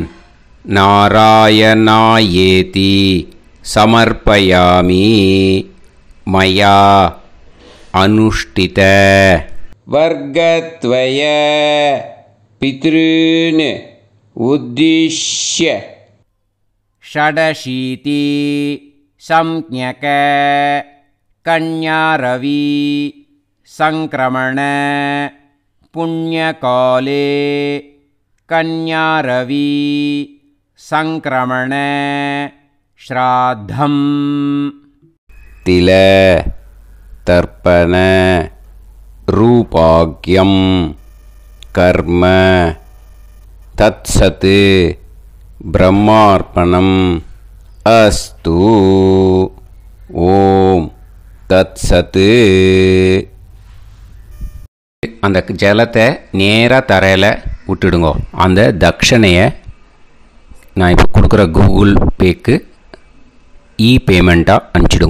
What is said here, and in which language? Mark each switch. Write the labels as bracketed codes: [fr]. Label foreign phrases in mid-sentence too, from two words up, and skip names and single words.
[sa] नारायणायेति समर्पयामि मया अनुष्ठित वर्गद्वय पितॄन् उद्दिश्य षडशीति संज्ञक कन्यारवि संक्रमण पुण्यकाले कन्यारवि संक्रमण श्राद्धम् तिल तर्पण रूपाग्यं कर्म तत्सत् ब्रह्मार्पणम् अस्तु. ॐ तत्सत्. [ta] அந்த ஜலத்தை நேராக தரையில் விட்டுடுங்க. அந்த தட்சணையை நான் இப்போ கொடுக்குற கூகுள் பேக்கு பேமெண்ட்டாக அனுப்பிச்சிடுங்க.